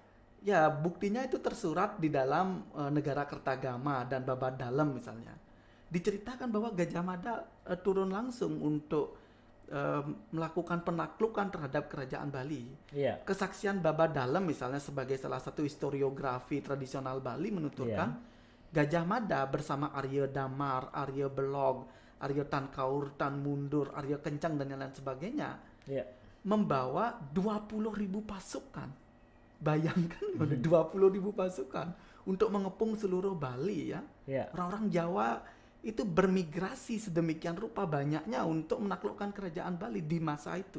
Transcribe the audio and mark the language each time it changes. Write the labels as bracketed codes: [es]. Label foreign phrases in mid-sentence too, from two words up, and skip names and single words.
[id] Ya, buktinya itu tersurat di dalam Negara Kertagama dan Babad Dalem misalnya. Diceritakan bahwa Gajah Mada turun langsung untuk melakukan penaklukan terhadap kerajaan Bali. Iya. Kesaksian Babad Dalem misalnya sebagai salah satu historiografi tradisional Bali menuturkan Gajah Mada bersama Arya Damar, Arya Belog, Arya Tankaur, Tan Mundur, Arya Kencang dan lain sebagainya Iya. membawa 20.000 pasukan. Bayangkan 20.000 pasukan untuk mengepung seluruh Bali ya. Iya. Orang-orang Jawa itu bermigrasi sedemikian rupa banyaknya untuk menaklukkan kerajaan Bali di masa itu.